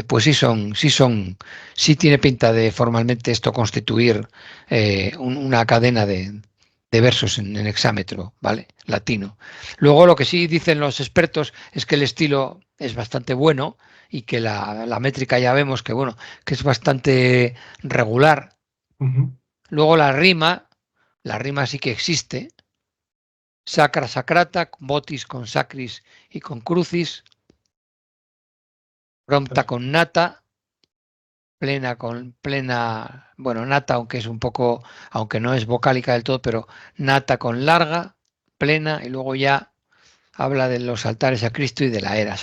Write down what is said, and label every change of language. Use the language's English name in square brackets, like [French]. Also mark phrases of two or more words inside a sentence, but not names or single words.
[Spanish] Pues sí tiene pinta de formalmente esto constituir una cadena de versos en hexámetro, ¿vale? Latino. Luego lo que sí dicen los expertos es que el estilo es bastante bueno y que la métrica ya vemos que, bueno, que es bastante regular. Ujú. Luego la rima sí que existe. [Latin] Sacra sacrata, [Spanish] botis con sacris y con crucis, prompta con nata, plena con plena, bueno, nata, aunque es un poco, aunque no es vocálica del todo, pero nata con larga, plena, y luego ya habla de los altares a Cristo y de la era.